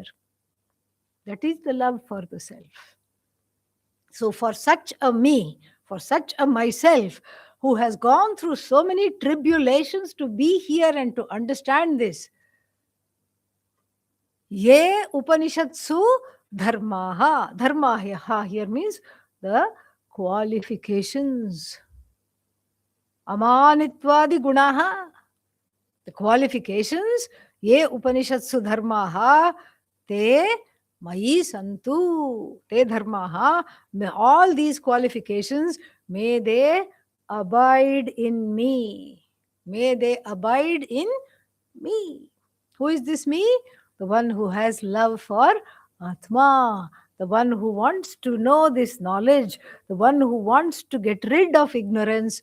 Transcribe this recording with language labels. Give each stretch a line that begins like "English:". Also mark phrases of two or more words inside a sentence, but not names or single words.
English: That is the love for the self. So for such a me, for such a myself, who has gone through so many tribulations to be here and to understand this,
Sanskrit: Ye Upanishadsu dharmaha.
English: Dharma here means the qualifications.
Sanskrit: Amanitwadi gunaha.
English: The qualifications.
Sanskrit: Ye Upanishadsu dharmaha. Te mayi santu. Te dharmaha.
English: All these qualifications, may they abide in me. May they abide in me. Who is this me? The one who has love for Atma, the one who wants to know this knowledge, the one who wants to get rid of ignorance.